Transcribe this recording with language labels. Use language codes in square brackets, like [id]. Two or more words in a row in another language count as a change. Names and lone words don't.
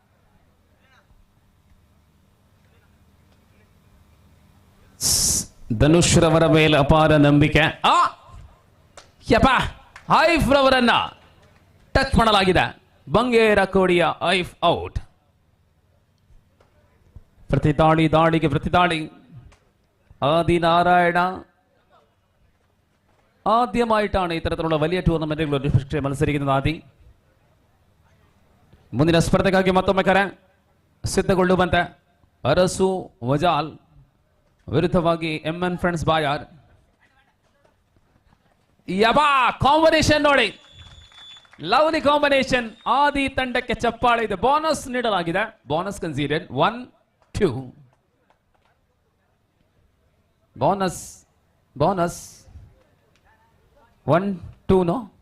[kn] ಧನುಷ್ ರವರ ಮೇಲೆ ಅಪಾರ ನಂಬಿಕೆ. ಐಫ್ ರವರನ್ನ ಟಚ್ ಮಾಡಲಾಗಿದೆ. ಬಂಗೇರ ಕೋಡಿಯ ಐಫ್ ಔಟ್. ದಾಳಿಗೆ ಪ್ರತಿದಾಳಿ. [ml] ആദിനാരായണ ആദ്യമായിട്ടാണ് ഇത്തരത്തിലുള്ള വലിയ ടൂർണമെന്റുകൾ മത്സരിക്കുന്നത്. [kn] ആദി ಮುಂದಿನ ಸ್ಪರ್ಧೆಗಾಗಿ ಮತ್ತೊಮ್ಮೆ ಕರೆ ಸಿದ್ಧಗೊಳ್ಳುವಂತೆ. ಅರಸು ವಜಾಲ್ ವಿರುದ್ಧವಾಗಿ ಎಂಎನ್ ಫ್ರೆಂಡ್ಸ್ ಬಾಯಾರ್. ಕಾಂಬಿನೇಷನ್ ನೋಡಿ, [en] lovely combination. [kn] ಆದಿ ತಂಡಕ್ಕೆ ಚಪ್ಪಾಳೆ ಇದೆ. ಬೋನಸ್ ನೀಡಲಾಗಿದೆ. [en] bonus considered [kn] 1-2. [en] Bonus 1-2, no?